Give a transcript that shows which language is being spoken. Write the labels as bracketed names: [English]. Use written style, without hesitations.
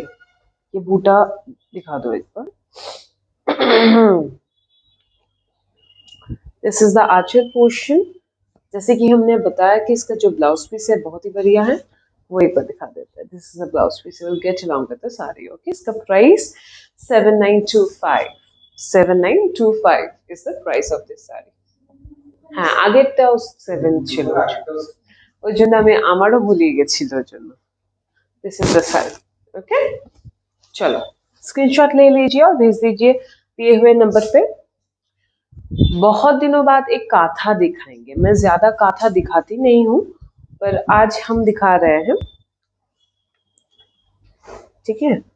[Hindi] ये बूटा दिखा दो एक बार। [English] This is the archer portion. [Hindi] जैसे कि हमने बताया कि इसका जो ब्लाउज पीस है बहुत ही बढ़िया है, वो एक बार दिखा देते हैं। [English] This is the blouse piece, will get along with the sari. [Hindi] Okay, इसका price 7925। [English] 7925 is the price of this saree. [Bangla] হ্যাঁ, আগেরটাও 7 ছিল। ওই জন্য আমি আমারও ভুলিয়ে গেছিল ওই জন্য। [English] This is the sari. [Hindi] Okay, चलो स्क्रीनशॉट ले लीजिए और भेज दीजिए दिए हुए नंबर पे। बहुत दिनों बाद एक काथा दिखाएंगे। मैं ज्यादा काथा दिखाती नहीं हूँ, पर आज हम दिखा रहे हैं, ठीक है।